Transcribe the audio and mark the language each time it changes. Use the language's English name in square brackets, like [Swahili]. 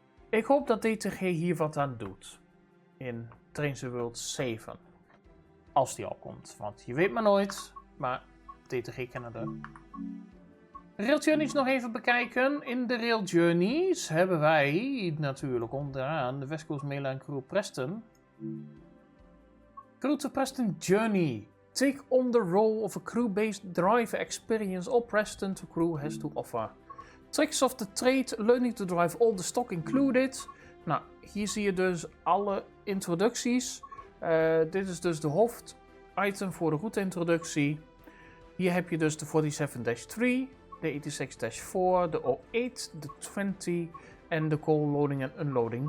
[Dutch] Ik hoop dat DTG hier wat aan doet. In Trains the World 7. Als die al komt, want je weet maar nooit. Maar DTG Canada. Rail Journeys nog even bekijken. In de Rail Journeys hebben wij natuurlijk onderaan de West Coast Mail en Crewe-Preston. Crewe-Preston Journey. [English] Take on the role of a crew-based driver experience all Preston to Crewe has to offer. Tricks of the trade, learning to drive all the stock included. [Dutch] Nou, hier zie je dus alle introducties. Dit is dus de hoofditem voor de route-introductie. Hier heb je dus de 47-3, de 86-4, de 08, de 20 en de call loading en unloading.